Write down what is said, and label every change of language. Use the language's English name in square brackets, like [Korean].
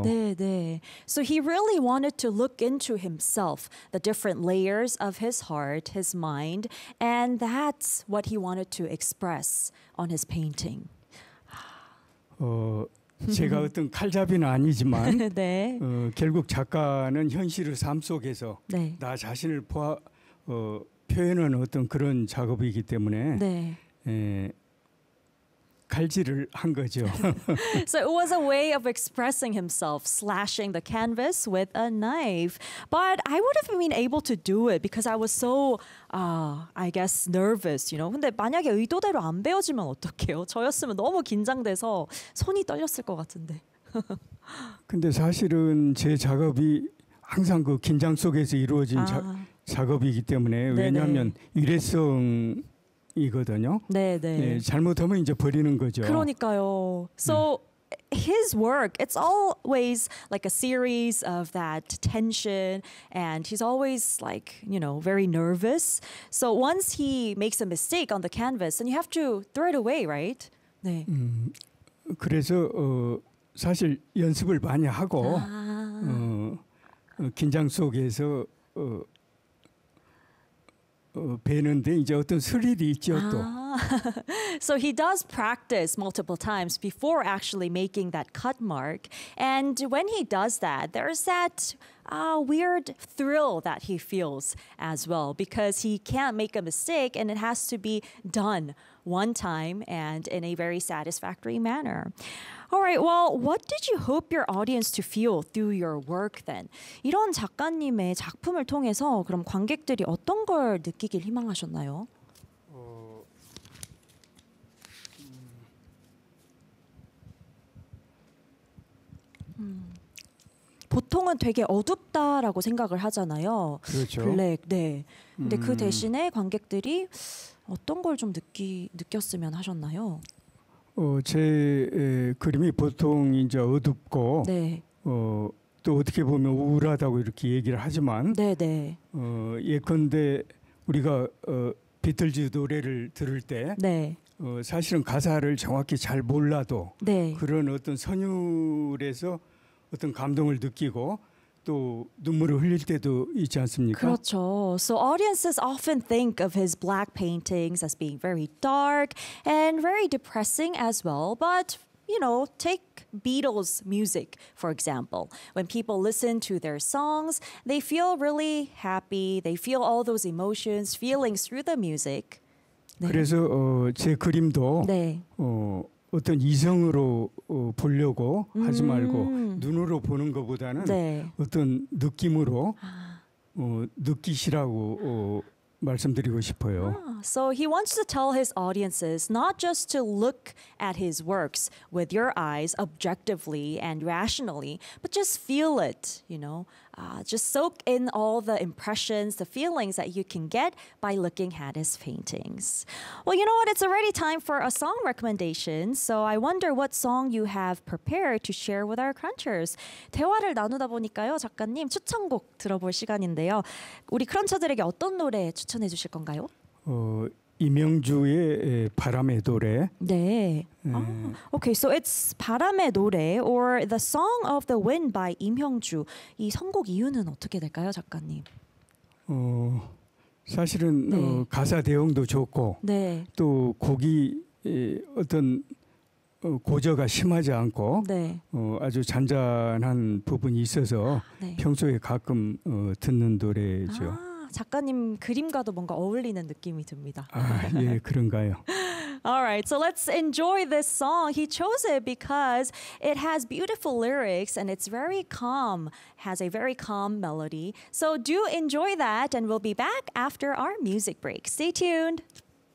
[Korean] 네, 네. [English] So he really wanted to look into himself, the different layers of his heart, his mind, and that's what he wanted to express on his painting. [Korean] 제가 어떤 칼잡이는 아니지만 네. 결국 작가는 현실의 삶 속에서 네. 나 자신을 표현하는 어떤 그런 작업이기 때문에 네. 칼질을 한 거죠. [English] So it was a way of expressing himself, slashing the canvas with a knife. But I would have been able to do it because I was so, I guess, nervous. You know. [Korean] 근데 만약에 의도대로 안 배워지면 어떡해요? 저였으면 너무 긴장돼서 손이 떨렸을 것 같은데. 근데 사실은 제 작업이 항상 그 긴장 속에서 이루어진 작업이기 때문에 네네. 왜냐하면 일회성. 이거든요. 네, 네. 예, 잘못하면 이제 버리는 거죠. 그러니까요. So 네. [English] his work, it's always like a series of that tension, and he's always like, you know, very nervous. So once he makes a mistake on the canvas, then you have to throw it away, right? [Korean] 네. 그래서 사실 연습을 많이 하고 긴장 속에서. 배는데 이제 어떤 스릴이 있죠 또. [English] So he does practice multiple times before actually making that cut mark. And when he does that, there's that weird thrill that he feels as well because he can't make a mistake and it has to be done one time and in a very satisfactory manner. All right, well, what did you hope your audience to feel through your work then? [Korean] 이런 작가님의 작품을 통해서 그럼 관객들이 어떤 걸 느끼길 희망하셨나요? 보통은 되게 어둡다라고 생각을 하잖아요. 그렇죠. 블랙, 네. 근데 그 대신에 관객들이 어떤 걸 좀 느꼈으면 하셨나요? 제 그림이 보통 이제 어둡고 네. 또 어떻게 보면 우울하다고 이렇게 얘기를 하지만 네, 네. 예컨대 우리가 비틀즈 노래를 들을 때 네. 사실은 가사를 정확히 잘 몰라도 네. 그런 어떤 선율에서 어떤 감동을 느끼고 또 눈물을 흘릴 때도 있지 않습니까? 그렇죠. [English] So audiences often think of his black paintings as being very dark and very depressing as well. But, you know, take Beatles music, for example. When people listen to their songs, they feel really happy. They feel all those emotions, feelings through the music. [Korean] 네. 그래서 제 그림도 네. 어떤 이성으로 보려고 하지 말고 눈으로 보는 것보다는 네. 어떤 느낌으로 느끼시라고 말씀드리고 싶어요. [English] So he wants to tell his audiences not just to look at his works with your eyes objectively and rationally, but just feel it, you know. Just soak in all the impressions, the feelings that you can get by looking at his paintings. Well, you know what? It's already time for a song recommendation. So I wonder what song you have prepared to share with our crunchers. [Korean] 대화를 나누다 보니까요, 작가님, 추천곡 들어볼 시간인데요. 우리 크런처들에게 어떤 노래 추천해 주실 건가요? 이명주의 바람의 노래. [English] 네. 네. Okay, so it's 바람의 노래 or the song of the wind by 임형주. [Korean] 이 선곡 이유는 어떻게 될까요, 작가님? 사실은 네. 가사 대응도 좋고 네. 또 곡이 어떤 고저가 심하지 않고 네. 아주 잔잔한 부분이 있어서 네. 평소에 가끔 듣는 노래죠. 아. 작가님 그림과도 뭔가 어울리는 느낌이 듭니다. 아, 예, 그런가요? [English] All right, so let's enjoy this song. He chose it because it has beautiful lyrics and it's very calm, has a very calm melody. So do enjoy that and we'll be back after our music break. Stay tuned.